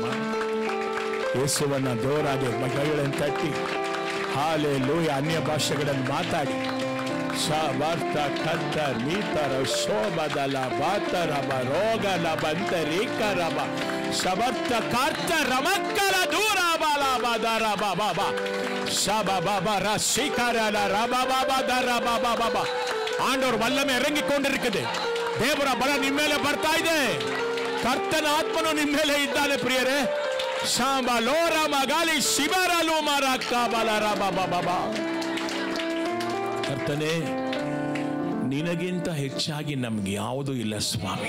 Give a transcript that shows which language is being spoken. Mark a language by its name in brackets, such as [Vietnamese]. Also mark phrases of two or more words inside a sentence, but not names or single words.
[Kannada] ಯೇಸುವನ್ನ ಜೋರಾಗಿ ಕೈಗಳನ್ನು ತಟ್ಟಿ ಹಾಲೆಲೂಯ ಅನ್ಯ ಭಾಷೆಗಳನ್ನು ಮಾತಾಡಿ ಶಬರ್ತ ಕದ್ದ ನೀತರ ಶೋಭದಲ ಬಾತರಬ ರೋಗಲ ಬಂತರೀಕರಬ ಶಬರ್ತ ಕಾರ್ತ ರಮಕ್ಕಲ ದೂರ ಬಾಲ ಬದರ ಬಾಬಾ ಶಬ ಬಾಬರ ಶಿಖರಲ ರಬ ಬಾಬ ದರ ಬಾಬಾ ಬಾಬಾ. [Tamil] ஆண்டவர் வல்லமை இறங்கிக் கொண்டிருக்குது. [Kannada] ದೇವರ ಬಲ ನಿಮ್ಮ ಮೇಲೆ ಬರ್ತಾ ಇದೆ. ಕರ್ತನ ಆತ್ಮನು ನಿಮ್ಮ ಮೇಲೆ ಇದ್ದಾನೆ ಪ್ರಿಯರೇ. ಶಾಂಬ ಲೋರ ಮಗಾಲಿ ಶಿಬರಲು ಮರಕ್ಕ ಬಲರ ಬಾಬಾ. ಕರ್ತನೇ, ನಿನಗಿಂತ ಹೆಚ್ಚಾಗಿ ನಮ್ಗೆ ಯಾವುದೂ ಇಲ್ಲ ಸ್ವಾಮಿ.